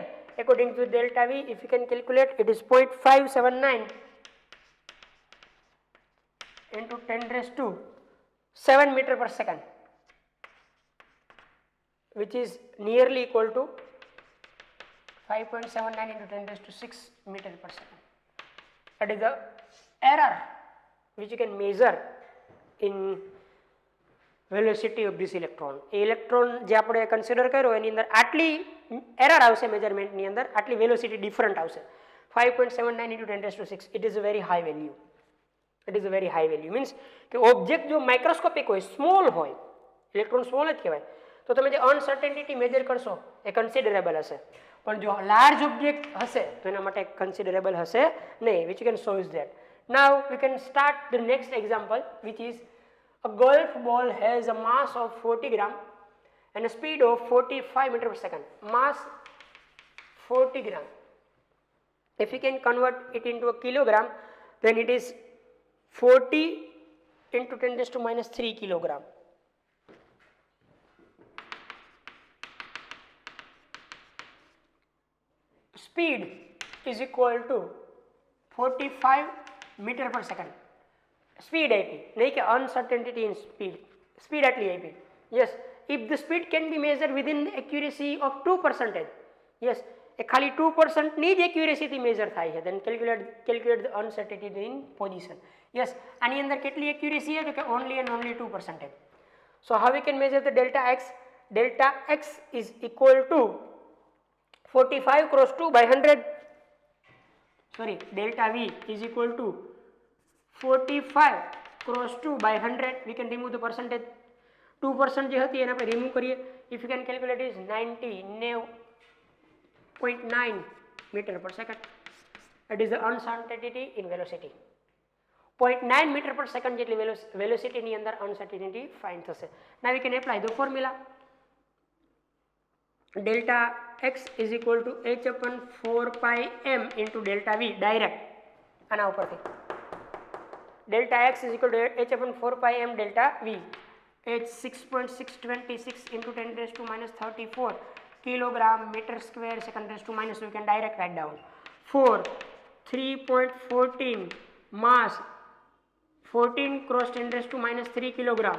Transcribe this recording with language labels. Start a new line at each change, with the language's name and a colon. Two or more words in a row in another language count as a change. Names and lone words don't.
English: According to delta V, if you can calculate, it is 0.579 into 10 raised to 7 meter per second, which is nearly equal to 5.79 into 10 raised to 6 meter per second. That is the error which you can measure in velocity of this electron.
Gujarati: Electron જે આપણે કન્સિડર કર્યો એની અંદર આટલી એરર આવશે મેજરમેન્ટની અંદર, આટલી
English: velocity different
Gujarati: આવશે.
English: 5.79 into 10 raised to 6. It is a very high value. It is a very high value.
Gujarati: Means કે ઓબ્જેક્ટ જો માઇક્રોસ્કોપિક હોય, સ્મોલ હોય,
English: electron small
Gujarati: જ કહેવાય, તો તમે જે
English: uncertainty measure
Gujarati: કરશો એ કન્સિડરેબલ હશે. પણ જો
English: large object
Gujarati: હશે તો એના માટે કન્સિડરેબલ હશે નહીં.
English: Which you can show is that. Now we can start the next example, which is a golf ball has a mass of 40 gram and a speed of 45 meter per second. Mass 40 gram. If you can convert it into a kilogram, then it is 40 into 10 raised to minus 3 kilogram. Speed is equal to 45 meter per second. Speed IP,
Hindi: नहीं कि
English: uncertainty in speed. Speed आटली IP. Yes, if the speed can be measured within the accuracy of 2%. Yes,
Gujarati: એ ખાલી 2% ની જ accuracy થી measure થાય છે.
English: Then calculate the uncertainty in position. Yes,
Gujarati: આની અંદર કેટલી accuracy છે કે
English: only and only 2%. So how we can measure the delta x? Delta x is equal to 45 cross 2 by 100. Sorry, delta V is equal to 45 cross 2 by 100. We can remove the percentage.
Gujarati: 2% જે હતી એને આપણે remove કરીએ.
English: If you can calculate, it is 90.9 meter per second. It is the uncertainty in velocity. 0.9 meter per second
Gujarati: જેટલી velocity ની અંદર
English: uncertainty find
Gujarati: થશે.
English: Now we can apply the formula. Delta x is equal to h upon 4 pi m into delta v.
Gujarati: Direct આના ઉપરથી
English: delta x is equal to h upon 4 pi m delta v. H 6.626 into 10 raised to minus 34 kilogram meter square second raised to minus. We can direct write down. 4 3.14 mass 14 cross 10 raised to minus 3 kilogram.